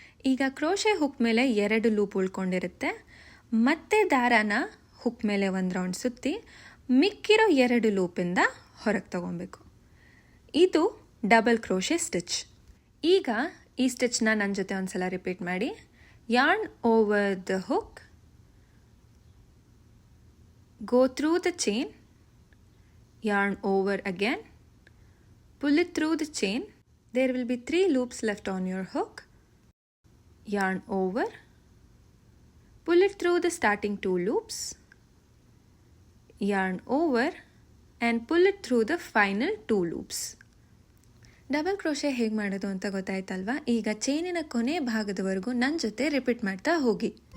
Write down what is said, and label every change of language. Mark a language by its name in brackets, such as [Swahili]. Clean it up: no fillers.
[Kannada] ಈಗ crochet hook ಮೇಲೆ 2 loop ಉಳ್ಕೊಂಡಿರುತ್ತೆ. ಮತ್ತೆ ದಾರನ ಹುಕ್ ಮೇಲೆ ಒಂದು ರೌಂಡ್ ಸುತ್ತಿ ಮಿಕ್ಕಿರೋ 2 ಲೂಪಿಂದ ಹೊರಗೆ ತಗೊಬೇಕು. ಇದು ಡಬಲ್ ಕ್ರೋಶೆ ಸ್ಟಿಚ್. ಈಗ ಈ ಸ್ಟಿಚ್ನ ನನ್ನ ಜೊತೆ ಒಂದ್ಸಲ ರಿಪೀಟ್ ಮಾಡಿ. [English] yarn over the hook, go through the chain, yarn over again, pull it through the chain. There will be 3 loops left on your hook. Yarn over, pull it through the starting 2 loops, yarn over and pull it through the final 2 loops. [Kannada] Double crochet ಹೇಗೆ ಮಾಡೋದು ಅಂತ ಗೊತ್ತಾಯ್ತಲ್ವಾ? ಈಗ ಚೈನಿನ ಕೊನೆ ಭಾಗದವರೆಗೂ ನನ್ನ ಜೊತೆ repeat ಮಾಡ್ತಾ ಹೋಗಿ.